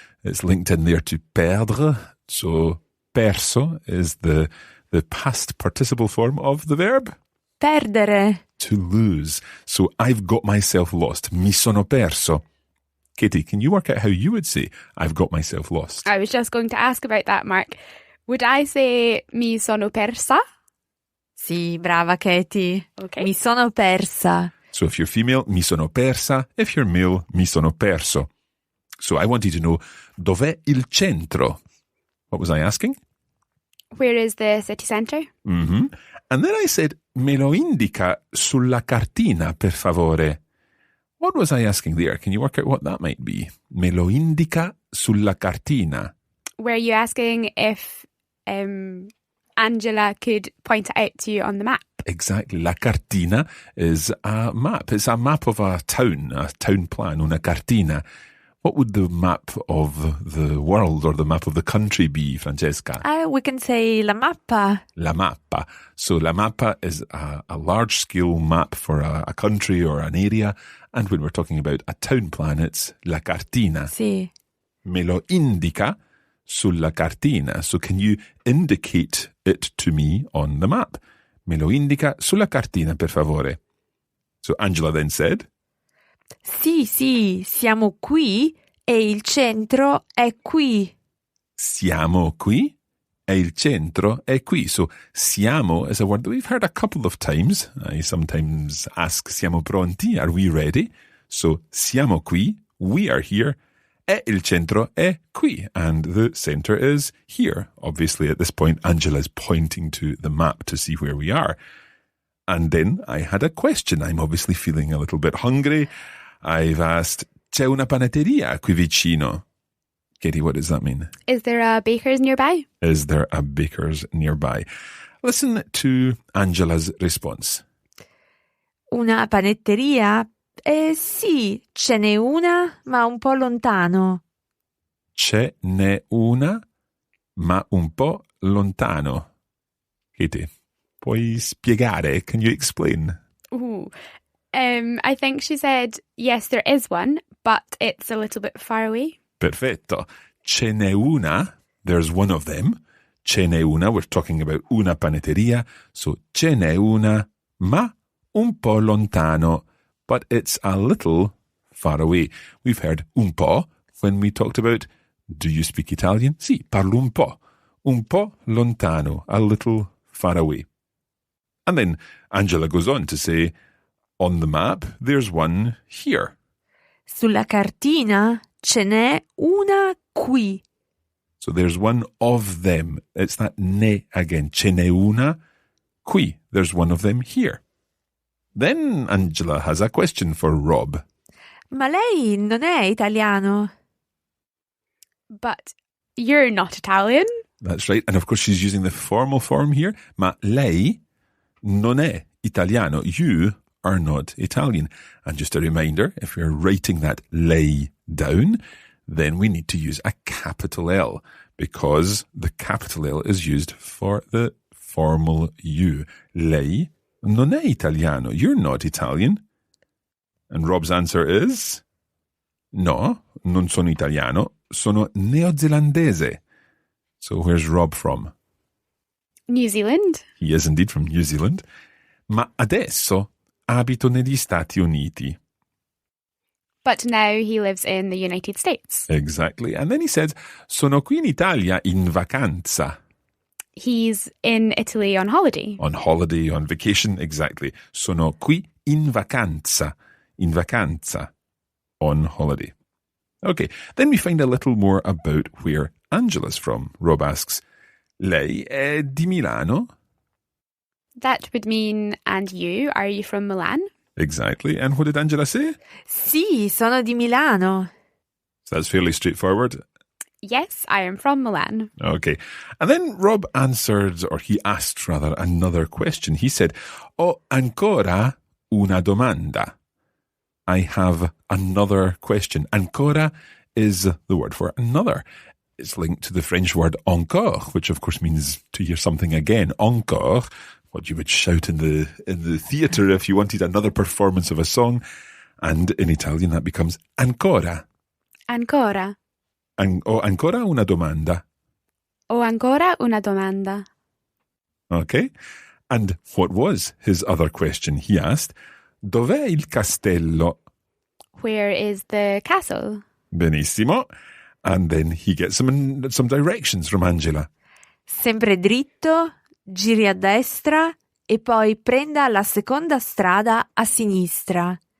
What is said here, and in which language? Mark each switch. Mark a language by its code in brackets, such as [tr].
[en] It's linked in there to perdre. So perso is the past participle form of the verb. [it] Perdere. [en] To lose. So I've got myself lost. [it] Mi sono perso. [en] Katie, can you work out how you would say I've got myself lost? I was just going to ask about that, Mark. Would I say [it] mi sono persa? Sì, brava Katie. [en] Okay. [it] Mi sono persa. [en] So if you're female, [it] mi sono persa. [en] If you're male, [it] mi sono perso. [en] So I want you to know, [it] dov'è il centro? [en] What was I asking? Where is the city centre? And then I said, [it] me lo indica sulla cartina, per favore. [en] What was I asking there? Can you work out what that might be? [it] Me lo indica sulla cartina. [en] Were you asking if Angela could point it out to you on the map? Exactly. [it] La cartina [en] is a map. It's a map of a town plan, [it] una cartina. [en] What would the map of the world or the map of the country be, Francesca? We can say [it] la mappa. La mappa. [en] So [it] la mappa [en] is a large-scale map for a country or an area. And when we're talking about a town plan, it's [it] la cartina. Sì. Me lo indica sulla cartina. [en] So can you indicate it to me on the map? [it] Me lo indica sulla cartina, per favore. [en] So Angela then said, [it] Sì, siamo qui e il centro è qui. siamo qui e il centro è qui. [en] So siamo is a word that we've heard a couple of times. I sometimes ask [it] siamo pronti? [en] Are we ready? So [it] siamo qui, [en] we are here, [it] e il centro è qui, [en] and the center is here. Obviously at this point Angela is pointing to the map to see where we are. And then I had a question. I'm obviously feeling a little bit hungry. I've asked, [it] c'è una panetteria qui vicino? [en] Katie, what does that mean? Is there a baker's nearby? Is there a baker's nearby? Listen to Angela's response. [it] Una panetteria? Sì, ce n'è una, ma un po' lontano. Ce n'è una, ma un po' lontano. [en] Katie, [it] puoi spiegare? [en] Can you explain? Ooh. I think she said, yes, there is one, but it's a little bit far away. [it] Perfetto. Ce n'è una, [en] there's one of them. [it] Ce n'è una, [en] we're talking about [it] una panetteria. So ce n'è una, ma un po' lontano. [en] But it's a little far away. We've heard [it] un po' [en] when we talked about, do you speak Italian? [it] Sì, parlo un po'. Un po' lontano, [en] a little far away. And then Angela goes on to say, on the map, there's one here. [it] Sulla cartina ce n'è una qui. [en] So there's one of them. It's that ne again. [it] Ce n'è una qui. [en] There's one of them here. Then Angela has a question for Rob. [it] Ma lei non è italiano. [en] But you're not Italian. That's right. And of course she's using the formal form here. [it] Ma lei non è italiano. [en] You are not Italian. And just a reminder, if you're writing that lei down, then we need to use a capital L because the capital L is used for the formal you. [it] Lei non è italiano. [en] You're not Italian. And Rob's answer is, [it] no, non sono italiano, sono neozelandese. [en] So where's Rob from? New Zealand. He is indeed from New Zealand. [it] Ma adesso abito negli Stati Uniti. [en] But now he lives in the United States. Exactly. And then he says, [it] sono qui in Italia in vacanza. [en] He's in Italy on holiday. On holiday, on vacation, exactly. [it] Sono qui in vacanza. In vacanza. [en] On holiday. Okay, then we find a little more about where Angela's from. Rob asks, [it] lei è di Milano? [en] That would mean, and you, are you from Milan? Exactly. And what did Angela say? [it] Sì, sono di Milano. [en] So that's fairly straightforward. Yes, I am from Milan. Okay. And then Rob answered, or he asked rather, another question. He said, [it] ho ancora una domanda. [en] I have another question. Ancora is the word for another. It's linked to the French word encore, which of course means to hear something again. Encore, what you would shout in the theatre if you wanted another performance of a song. And in Italian that becomes ancora. [it] Ancora. Ho ancora una domanda. Ho ancora una domanda. [en] Okay. And what was his other question? He asked, [it] dov'è il castello? [en] Where is the castle? [it] Benissimo. [en] And then he gets some directions from Angela. [it] Sempre dritto, giri a destra e poi prenda la seconda strada a sinistra.